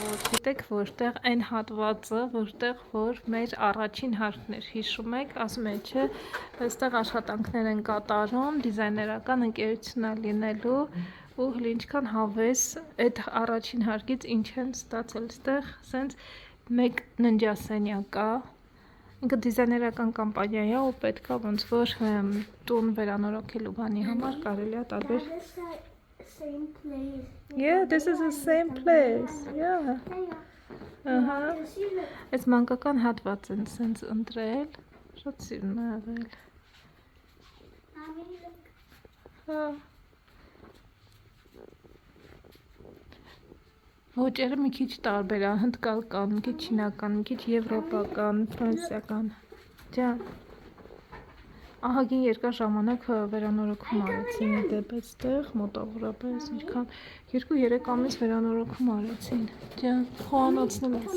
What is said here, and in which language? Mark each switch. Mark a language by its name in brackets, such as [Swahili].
[Armenian] Գիտեք որտեղ այն հատվածը, որտեղ որ մեր առաջին հարկն էր, հիշում եք, ասում եմ, չէ, այստեղ աշխատանքներ են կատարում, դիզայներական ընկերություն է լինելու ու ինչքան հավես այդ առաջին հարկից ինչ են ստացել այստեղ, ասենց մեկ ննջասենյակ կա, ինքը դիզայներական կամպանիա է ու պետքա ոնց որ տուն վերանորոգելու բանի համար կարելի է տարբեր [English] Same place. Yeah, this is the same place. Yeah. [Armenian] Այս մանկական հատված են սենց ընտրել, շատ սիրուն է եղել։ Ոճերը մի քիչ տարբեր է, հնդկալական, մի քիչ չինական, մի քիչ եվրոպական, ֆրանսիական։ Ջան։ Ահագին երկար ժամանակ վերանորոգում արեցին դեպ այստեղ, մոտավորապես ինչքան 2-3 ամիս վերանորոգում արեցին։ Ջան, խոհանոցն էլ